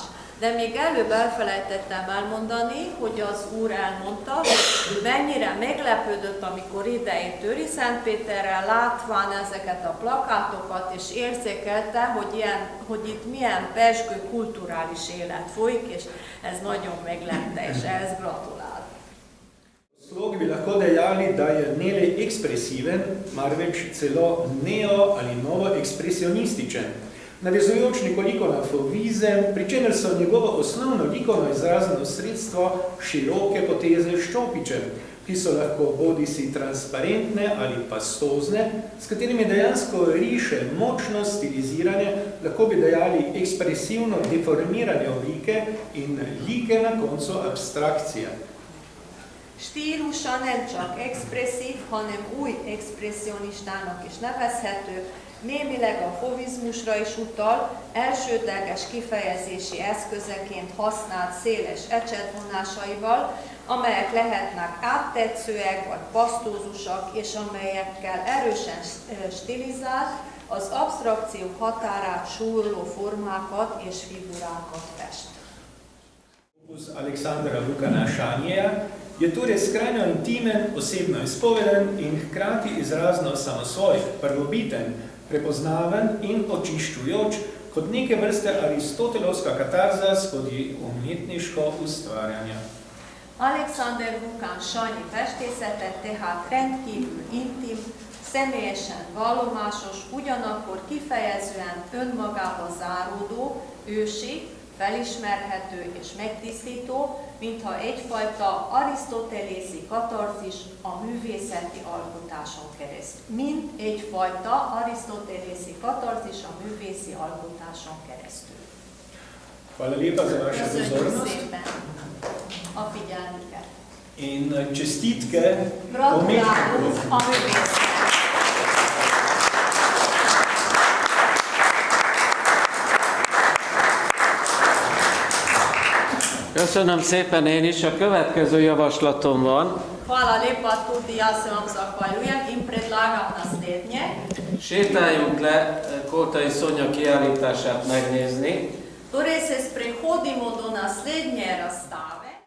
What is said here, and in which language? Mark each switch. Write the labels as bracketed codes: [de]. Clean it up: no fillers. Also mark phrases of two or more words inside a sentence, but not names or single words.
[hu] De még előbb elfelejtettem elmondani, hogy az úr elmondta, hogy mennyire meglepődött, amikor idejött Őriszentpéterrel, látván ezeket a plakátokat, és érzékelte, hogy itt milyen pezsgő kulturális élet folyik, és ez nagyon meglepte, és ehhez gratulál. [sl] Slog bi lahko dejali, da je ne le ekspresiven, marveč celo neo- ali novo-ekspresionističen, navezujoč nekoliko na fovizem, pri čemer so njegovo osnovno likovno izrazno sredstvo široke poteze s čopičem, ki so lahko bodisi transparentne ali pastozne, s katerimi dejansko riše močno stilizirane, lahko bi dejali ekspresivno deformirane oblike in like na koncu abstrakcije. [hu] Stílusa nem csak expresszív, hanem új expresszionistának is nevezhető, némileg a fovizmusra is utal, elsődleges kifejezési eszközeként használt széles ecsetvonásaival, amelyek lehetnek áttetszőek vagy pasztózusak, és amelyekkel erősen stilizált, az absztrakció határát súrló formákat és figurákat fest. [sl] Aleksandra Vukana Šanija je torej skrajno intimen, osebno izpoveden in hkrati izrazno samosvoj, prvobiten, prepoznaven in očiščujoč, kot neke vrste aristotelovska katarza skozi umetniško ustvarjanje. [hu] Alexander Vukán Sanyi festészete tehát rendkívül intim, személyesen vallomásos, ugyanakkor kifejezően önmagába záródó, ősi, felismerhető és megtisztító, mintha egyfajta arisztotelészi katarzis a művészeti alkotáson keresztül. Mint egyfajta arisztotelészi katarzis a művészi alkotáson keresztül. [sl] Hvala lepa za vašo [hu] Köszönjük [sl] pozornost [hu] szépen a figyelmüket. [sl] in čestitke [hu] Gratulálunk [sl] umetniku. [hu] a művésznek! Köszönöm szépen én is. A következő javaslatom van. [sl] Hvala lepa, tudi jaz se vam zahvaljujem in predlagam naslednje. [hu] Sétáljunk le Koltai Szonya kiállítását megnézni. [sl] Torej se sprehodimo do naslednje razstave.